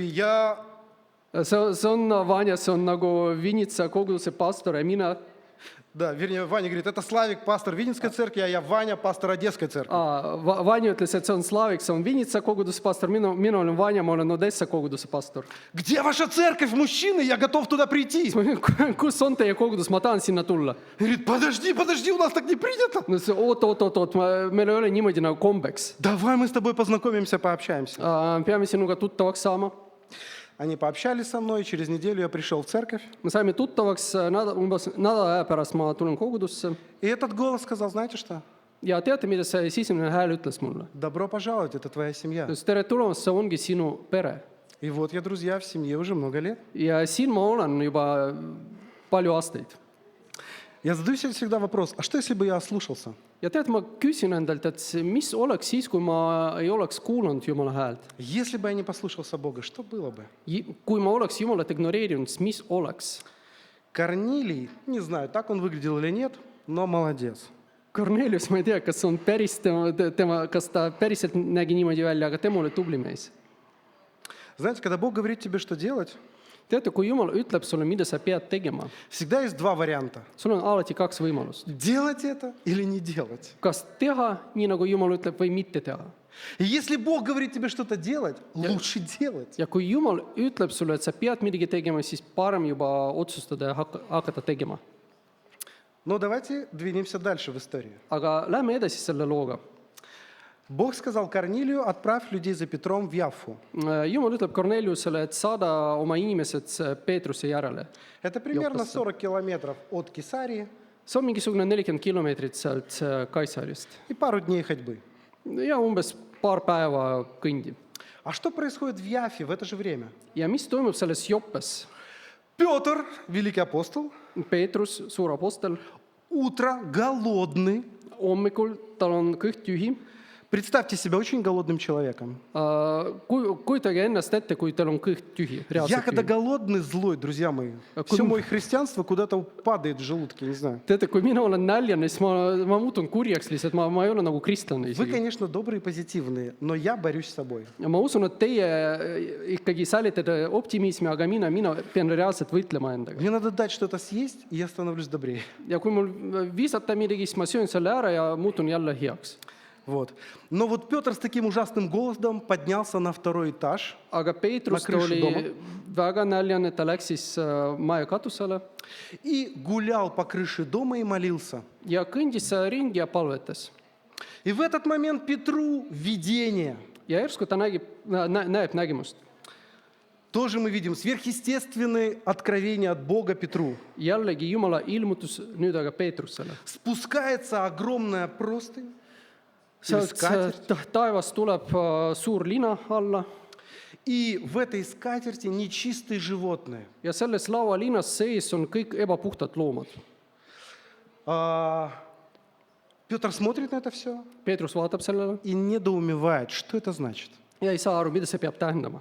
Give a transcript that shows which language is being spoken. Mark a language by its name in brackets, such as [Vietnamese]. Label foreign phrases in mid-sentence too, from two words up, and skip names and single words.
[Russian] Я [Estonian] See on Vanja, see on nagu Vinitsa koguduse pastor ja mina. [Russian] Да, вернее, Ваня говорит: это Славик, пастор Винницкой церкви, а я Ваня, пастор Одесской церкви. [Estonian] Vanja ütles, et see on Slavik, see on Vinitsa koguduse pastor, mina olen Vanja, ma olen Odessa koguduse pastor. [Russian] Где ваша церковь, мужчины? Я готов туда прийти. [Estonian] Kus on teie kogudus, ma tahan sinna tulla. [Russian] Говорит: подожди, подожди, у нас так не принято. [Estonian] No see oot, meil ei ole niimoodi nagu kombeks. [Russian] Давай мы с тобой познакомимся, пообщаемся. [Estonian] Peame sinuga tuttavaks saama. [Russian] Они пообщались со мной, через неделю я пришел в церковь. [Estonian] Me saime tuttavaks, umbes nädala aja pärast ma tulen kogudusse. [Russian] И этот голос сказал: знаете что? [Estonian] Ja teate, mida see sisemine hääl ütles mulle? [Russian] Добро пожаловать, это твоя семья. [Estonian] Tere tulemast, see ongi sinu pere. [Russian] И вот я, друзья, в семье уже много лет. [Estonian] Ja siin ma olen juba palju aastaid. [Russian] Я задаю себе всегда вопрос: а что, если бы я ослушался? [Estonian] Ja tead, ma küsin endalt, et mis oleks siis, kui ma ei oleks kuulanud Jumala häält? [Russian] Если бы я не послушался Бога, что было бы? [Estonian] Kui ma oleks Jumalat ignoreerinud, siis mis oleks? [Russian] Корнилий, не знаю, так он выглядел или нет, но молодец. [Estonian] Kornelius, ma ei tea, kas on päris kas ta päriselt nägi niimoodi välja, aga tema oli tubli mees. [Russian] Знаете, когда Бог говорит тебе, что делать, [Estonian] teate, kui Jumal ütleb sulle, mida sa pead tegema, [Russian] всегда есть два варианта. [Estonian] sul on alati kaks võimalust. [Russian] Делать это или не делать. [Estonian] Kas teha nii, nagu Jumal ütleb, või mitte teha. [Russian] И если Бог говорит тебе что-то делать, лучше делать. [Estonian] Ja kui Jumal ütleb sulle, et sa pead midagi tegema, siis parem juba otsustada ja hakata tegema. [Russian] Но давайте двинемся дальше в истории. [Estonian] Aga lähme edasi selle looga. [Russian] Бог сказал Корнилию, отправь людей за Петром в Яффу. [Estonian] Jumal ütleb Korneliusele, et saada oma inimesed Peetruse järele. [Russian] Это примерно [Estonian] Joppasse. [Russian] 40 километров от Кесарии [Estonian] See on mingisugune 40 kilomeetrit sealt Kaisarist. [Russian] и пару дней ходьбы. [Estonian] Ja umbes paar päeva kõndi. [Russian] А что происходит в Яффе в это же время? [Estonian] Ja mis toimub selles Joppes? [Russian] Петр, великий апостол, [Estonian] Peetrus, suur apostel, [Russian] утро, голодный. [Estonian] hommikul tal on kõht tühi. [Russian] Представьте себя очень голодным человеком. [Estonian] Kujutage ennast ette, kui tal on kõht tühi, [Russian] Я [Estonian] reaalselt [Russian] когда [Estonian] tühi. [Russian] голодный, злой, друзья мои, А все куда- мое христианство куда-то падает в желудке, не знаю. [Estonian] Teate, kui mina olen näljane, siis ma muutun kurjaks lihtsalt, ma ei ole nagu kristlane [Russian] Вы, [Estonian] isegi. [Russian] конечно, добрые и позитивные, но я борюсь с собой. [Estonian] Ja ma usun, et teie ikkagi säilitate optimismi, aga mina pean reaalselt võitlema endaga. [Russian] Мне надо дать что-то съесть, и я становлюсь добрее. [Estonian] Ja kui mul visata midagi, siis ma söön selle ära ja muutun jälle heaks. [Russian] Вот. Но вот Петр с таким ужасным голодом поднялся на второй этаж [Estonian] Aga Peetrus [Russian] на крышу [Estonian] oli [Russian] doma. [Estonian] väga näljane, ta läks siis maja katusele [Russian] и гулял по крыше дома и молился. [Estonian] ja kõndis ringi ja palvetas. [Russian] И в этот момент Петру видение. [Estonian] Ja järsku ta näeb nägemust. [Russian] Тоже мы видим сверхъестественное откровение от Бога Петру. [Estonian] Jällegi Jumala ilmutus nüüd aga Peetrusele. [Russian] Спускается огромная простынь, или [Estonian] Sealt [Russian] скатерть, [Estonian] taevast tuleb suur lina alla [Russian] и в этой скатерти нечистые животные. [Estonian] ja selles laualinas sees on kõik ebapuhtad loomad. [Russian] Петр смотрит на это все [Estonian] Peetrus vaatab sellele [Russian] и недоумевает, что это значит. [Estonian] ja ei saa aru, mida see peab tähendama.